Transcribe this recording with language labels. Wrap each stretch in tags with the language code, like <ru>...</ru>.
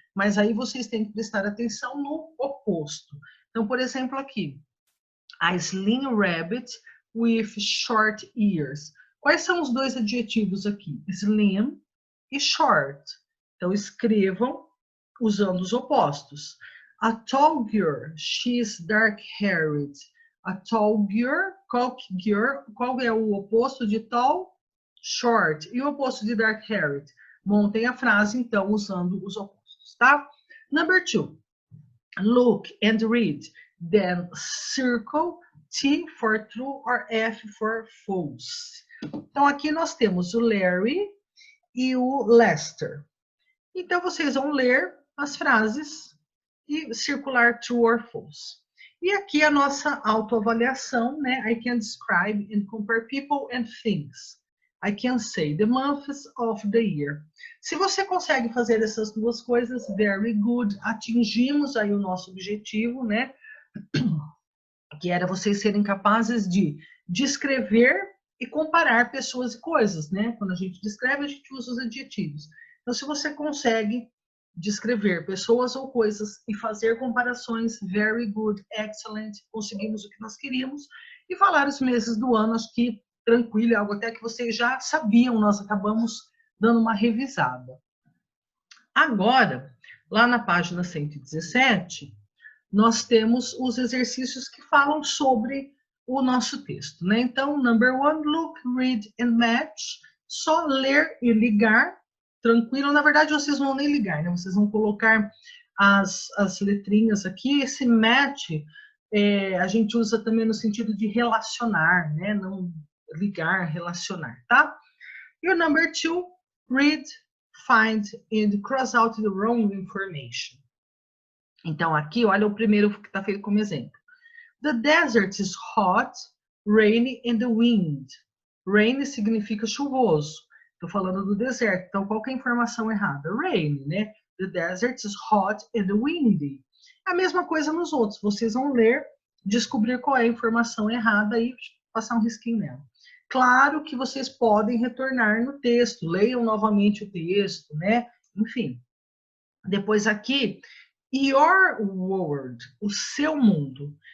<pt>Mas aí vocês têm que prestar atenção no oposto. Então, por exemplo, aqui,</pt> <en>a slim rabbit with short ears.</en> <pt>Quais são os dois adjetivos aqui? Slim e short. Então, escrevam usando os opostos.</pt> <en>A tall girl, she's dark-haired. A tall girl,</en> <pt>qual é o oposto de tall? Short. E o oposto de dark-haired? Montem a frase, então, usando os opostos, tá?</pt> <en>Number 2. Look and read. Then circle T for true or F for false.</en> <pt>Então, aqui nós temos o Larry e o Lester. Então, vocês vão ler as frases e circular</pt> <en>true or false.</en> <pt>E aqui a nossa autoavaliação, né?</pt> <en>I can describe and compare people and things. I can say the months of the year.</en> <pt>Se você consegue fazer essas duas coisas,</pt> <en>very good.</en> <pt>Atingimos aí o nosso objetivo, né? Que era vocês serem capazes de descrever e comparar pessoas e coisas, né? Quando a gente descreve, a gente usa os adjetivos. Então, se você consegue descrever pessoas ou coisas e fazer comparações,</pt> <en>very good, excellent,</en> <pt>conseguimos o que nós queríamos, e falar os meses do ano, acho que tranquilo, é algo até que vocês já sabiam, nós acabamos dando uma revisada. Agora, lá na página 117, nós temos os exercícios que falam sobre o nosso texto, né?</pt> <en>Então, number 1, look, read and match.</en> <pt>Só ler e ligar, tranquilo. Na verdade, vocês não vão nem ligar, né? Vocês vão colocar as letrinhas aqui. Esse match, a gente usa também no sentido de relacionar, né? Não ligar, relacionar, tá? E o number 2,</pt> <en>read find and cross out the wrong information.</en> <pt>Então, aqui, olha o primeiro que está feito como exemplo.</pt> <en>The desert is hot, rainy and wind.</en> <pt>Rain significa chuvoso. Estou falando do deserto, então qual que é a informação errada? Rain, né?</pt> <en>The desert is hot and windy.</en> <pt>A mesma coisa nos outros. Vocês vão ler, descobrir qual é a informação errada e passar um risquinho nela. Claro que vocês podem retornar no texto, leiam novamente o texto, né? Enfim. Depois aqui,</pt> <en>your world,</en> <pt>o seu mundo.</pt>